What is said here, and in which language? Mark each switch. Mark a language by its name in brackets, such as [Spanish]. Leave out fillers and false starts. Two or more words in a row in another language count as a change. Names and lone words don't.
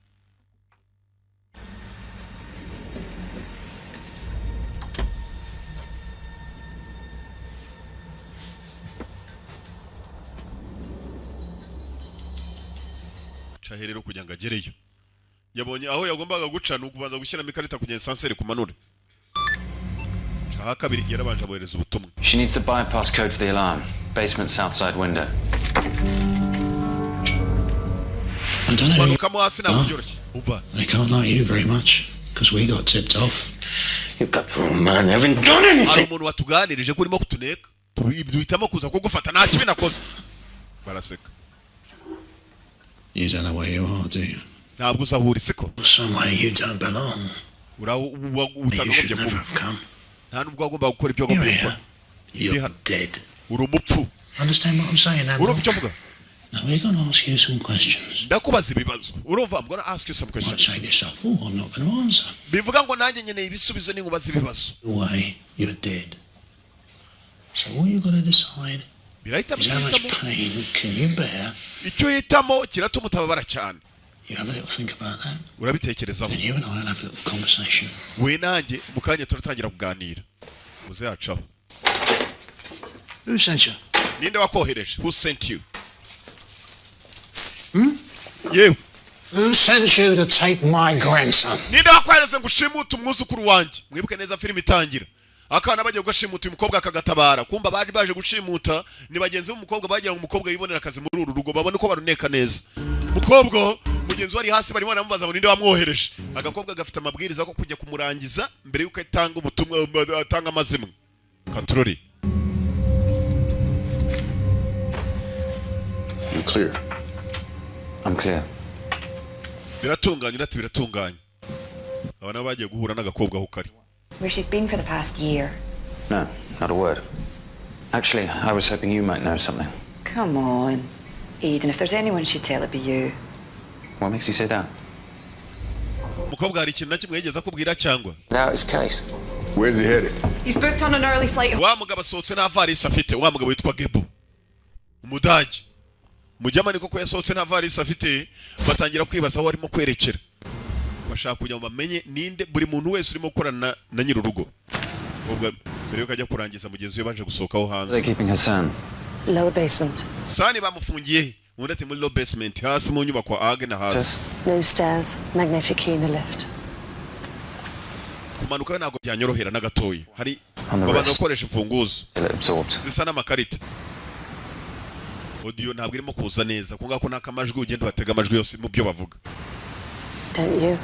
[Kinyarwanda] Chaherero kugira ngo agereyo. Yabonye aho yagombaga guca nukubanza gushyira mikarita kugenda sanseri kumanura. Chaha kabiri yarabanje abohereza ubutumwa. [English] She needs to bypass code for the alarm. Basement south side window. I don't know. Come on, [Kinyarwanda] hasi ntabwo byoroshye. Uva. [English] They can't like you very much because we got tipped off. You've got oh man, I haven't done [Kinyarwanda] Ari [English] anything. [Kinyarwanda] umuntu watuganirije kurimo kutuneka. Duhitamo kuza kugufata nta kibi nakoze. Baraseka. [English] You don't know where you are, do you? [Kinyarwanda] Ntabwo uzahura isiko. [English] Somewhere you don't belong. You should never have come. [Kinyarwanda] Nta nubwo wagomba gukora ibyo [English] You're [Kinyarwanda] wagomba [English] here. [Kinyarwanda] gukora. [English] You're dead. [Kinyarwanda] Uri umupfu. [English] Understand what I'm saying, Admiral? [Kinyarwanda] Urumva icyo mvuga? [English] Now we're going to ask you some questions. [Kinyarwanda] Ndakubaza ibibazo. [English] Urumva I'm going to ask you some Might questions. say to yourself, oh, I'm not going to answer. [Kinyarwanda] Bivuga ngo nanjye nkeneye ibisubizo n'inkubaza ibibazo. [English] Way, you're dead. So all you've got to decide [Kinyarwanda] Birahita [English] is how much [Kinyarwanda] bitamo. [English] pain can you bear? [Kinyarwanda] Icyo hitamo kiratuma utababara cyane. [English] You have a little think about that. [Kinyarwanda] Urabitekerezaho. [English] Then you and I will have a little conversation. [Kinyarwanda] We nanjye mukanya turatangira kuganira. Muze yacaho. [English] Who sent you? [Kinyarwanda] Ninde wakohereje? [English] Who sent you? You. Who sent you to take my grandson? [Kinyarwanda] Ninde wakwereze ngo ushimuta umwuzukuru wanjye? Mwibuke neza film itangira. Akana bagiye gushimuta umukobwa akagatabara. Kumba baje gushimuta ni bagenzi b'umukobwa bagira ngo umukobwa yibonera akazi muri uru rugo. Babone ko baruneka neza. Mukobwa mugenzi wari hasi barimo baramubaza ngo ninde wamwohereje. Agakobwa gafite amabwiriza ko kujya kumurangiza mbere yuko atanga ubutumwa atanga amazimwe. [English] Control. You clear? I'm clear. [Kinyarwanda] Biratunganye nati biratunganye. Abana bagiye guhura n'agakobwa aho kari. [English] Where she's been for the past year. No, not a word. Actually, I was hoping you might know something. Come on. Eden, if there's anyone she'd tell, it'd be you. What makes you say that? [Kinyarwanda] Mukobwa hari ikintu nakimwe yigeze akubwira cyangwa? [English] Now his case. Where's he headed? He's booked on an early flight. [Kinyarwanda] Wa mugabo asohotse na varisi afite, wa mugabo witwa Gebo. Umudaji. Mujyamani koko yasohotse na varisi afite, batangira kwibaza aho arimo kwerekera. Bashaka kujya mu bamenye ninde buri muntu wese urimo gukorana na nyirurugo. Ubwo mbere yuko ajya kurangiza mugenzi we banje gusohokaho hanze. [English] They're keeping Hassan. Lower basement. [Kinyarwanda] Sani bamufungiye. Undi ati muri [English] low basement [Kinyarwanda] hasi mu nyubako age na hasi. [English] No stairs. Magnetic key in the lift. [Kinyarwanda] Kumanuka ntabwo byanyorohera na gatoyi. Hari [English] On the [Kinyarwanda] abantu [English] rest. [Kinyarwanda] bakoresha imfunguzo. [English] Still absorbed. [Kinyarwanda] Zisa n'amakarita. Audio ntabwo irimo kuza neza. Kunga ko nakamajwi ugenda batega amajwi yose mu byo bavuga. [English] Don't you?